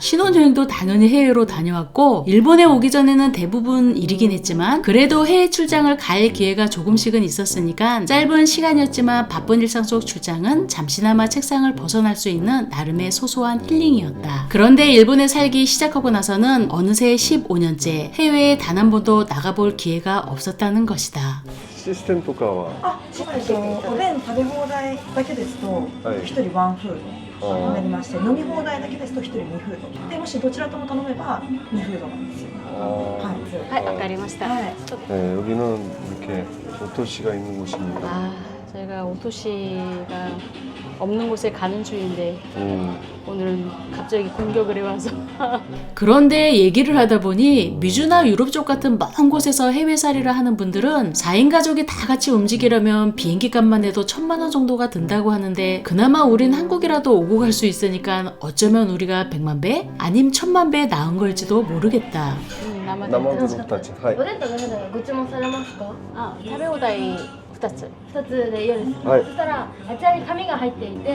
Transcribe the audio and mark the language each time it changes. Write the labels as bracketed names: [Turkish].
[Korean] 신혼여행도 당연히 해외로 다녀왔고 일본에 오기 전에는 대부분 일이긴 했지만 그래도 해외 출장을 갈 기회가 조금씩은 있었으니까 짧은 시간이었지만 바쁜 일상 속 출장은 잠시나마 책상을 벗어날 수 있는 나름의 소소한 힐링이었다. 그런데 일본에 살기 시작하고 나서는 어느새 15년째 해외에 단 한 번도 나가볼 기회가 없었다는 것이다. [Japanese] 시스템とかはおでん食べ放題だけですと1人ワンフードになりまして、飲み放題だけですと1人2フードで、もしどちらとも頼めば2フードなんですよ。はい、わかりました。 [Korean] 네, 여기는 이렇게 오토시가 있는 곳입니다. 아, 저희가 오토시가 없는 곳에 가는 중인데 오늘은 갑자기 공격을 해와서 그런데 얘기를 하다 보니 미주나 유럽 쪽 같은 먼 곳에서 해외살이를 하는 분들은 4인 가족이 다 같이 움직이려면 비행기 값만 해도 1000만 원 정도가 든다고 하는데 그나마 우린 한국이라도 오고 갈 수 있으니까 어쩌면 우리가 100만 배? 아님 1000만 배 나은 걸지도 모르겠다. [Japanese] 生グたち。はい。おでんとご飯がご注文されますか？ 아, 食べ放題2つ。 2つでよろしいですか？はいそしたらあちらに紙が入っていて